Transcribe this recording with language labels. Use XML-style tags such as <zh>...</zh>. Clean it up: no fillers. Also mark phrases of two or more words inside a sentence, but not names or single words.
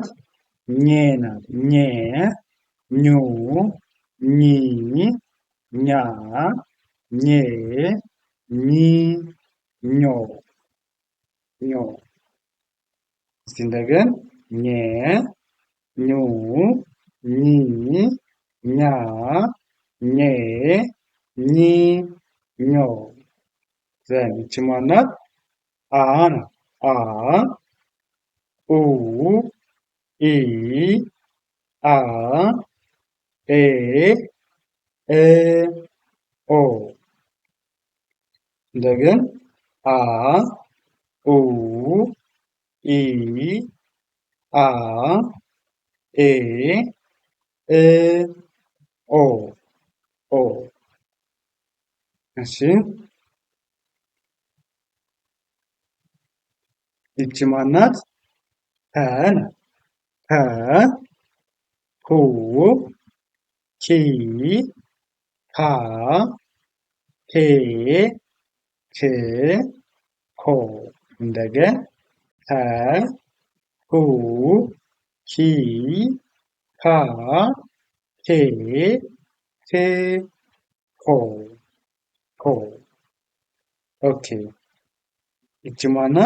<am>ኘ ናት። ኘ ኙ ኚ ኛ ኜ ኚ ኞ ኞ እስቲ እንደገና ኘ ኙ ኚ ኛ ኜ ኚ ኞ ዘን ይቺ ማን ናት? አ ናት። አ ኡ ኢ አ ኤ እ ኦ እንደገና አ ኡ ኢ አ ኤ እ ኦ ኦ እሺ ይቺ ማን ናት? ፐ ናት። ፐ ፑ ቺ ፓ ፔ ፕ ፖ እንደገና ፐ ፑ ቺ ፓ ፔ ፕ ፖ ፖ ኦኬ ይቺ ማን ናት?</am>